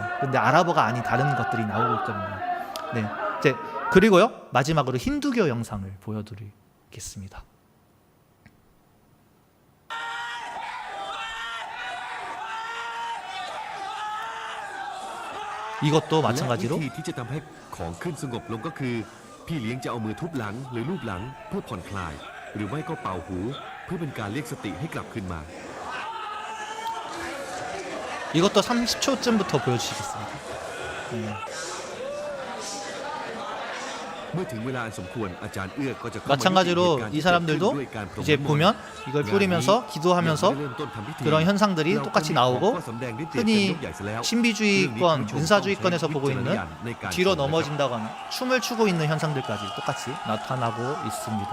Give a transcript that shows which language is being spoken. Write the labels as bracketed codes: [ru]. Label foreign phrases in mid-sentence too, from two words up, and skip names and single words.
[ko] 근데 아랍어가 아닌 다른 것들이 나오고 있거든요. 네. 이제 그리고요, 마지막으로 힌두교 영상을 보여드리겠습니다. 이것도 마찬가지로 [th] วิธีที่จะทำให้ของขึ้นสงบลงก็คือพี่เลี้ยงจะเอามือทุบหลังหรือลูบหลังเพื่อผ่อนคลายหรือไม่ก็เป่าหูเพื่อเป็นการเรียกสติให้กลับคืนมา [ko] 이것도 30초쯤부터 보여주시겠습니다. [th] เมื่อถึงเวลาอันสมควรอาจารย์เอื้อก็จะเข้ามา [ko] 마찬가지로 이 사람들도 이제 보면 이걸 뿌리면서 기도하면서 그런 현상들이 똑같이 나오고, 흔히 신비주의권, 은사주의권에서 보고 있는 뒤로 넘어진다거나 춤을 추고 있는 현상들까지 똑같이 나타나고 있습니다.